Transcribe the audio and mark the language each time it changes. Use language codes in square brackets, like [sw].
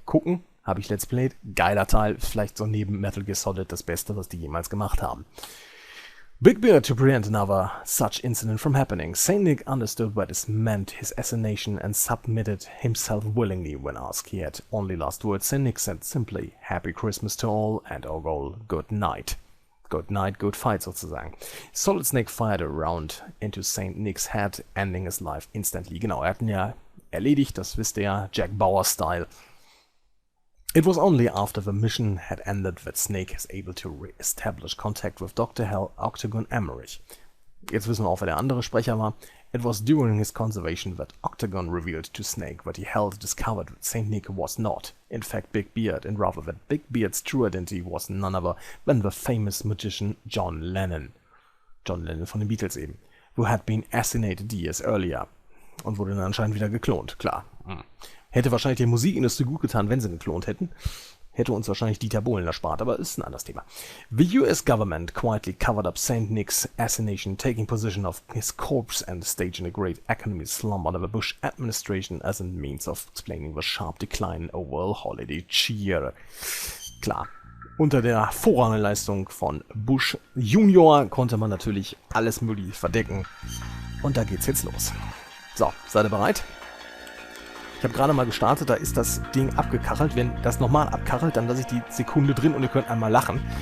[de] Gucken, habe ich Let's Played, geiler Teil, vielleicht so neben Metal Gear Solid das Beste, was die jemals gemacht haben. [en] Big Beard to prevent another such incident from happening. Saint Nick understood what this meant, his assassination, and submitted himself willingly when asked. He had only last words. Saint Nick said simply, Happy Christmas to all, and our goal, good night. Good night, good fight [de] sozusagen. [en] Solid Snake fired a round into Saint Nick's head, ending his life instantly. [de] Genau, er hat ihn ja erledigt, das wisst ihr ja, Jack Bauer-Style. [en] It was only after the mission had ended that Snake is able to re-establish contact with Dr. Hell, Octagon Emmerich. [de] Jetzt wissen wir auch, wer der andere Sprecher war. [en] It was during his conservation that Octagon revealed to Snake that he had discovered that Saint Nick was not, in fact, Big Beard, and rather that Big Beard's true identity was none other than the famous magician John Lennon. John Lennon [de] von den Beatles eben, [en] who had been assassinated years earlier. [de] Und wurde dann anscheinend wieder geklont, klar. Hätte wahrscheinlich die Musikindustrie gut getan, wenn sie geklont hätten. Hätte uns wahrscheinlich Dieter Bohlen erspart, aber ist ein anderes Thema. [en] The US government quietly covered up Saint Nick's assassination, taking possession of his corpse and staging a great economic slump under the Bush administration as a means of explaining the sharp decline in overall holiday cheer. [de] Klar, unter der Vorrangleistung von Bush Junior konnte man natürlich alles Mögliche verdecken. Und da geht's jetzt los. So, seid ihr bereit? Ich habe gerade mal gestartet, da ist das Ding abgekachelt. Wenn das nochmal abkachelt, dann lasse ich die Sekunde drin und ihr könnt einmal lachen.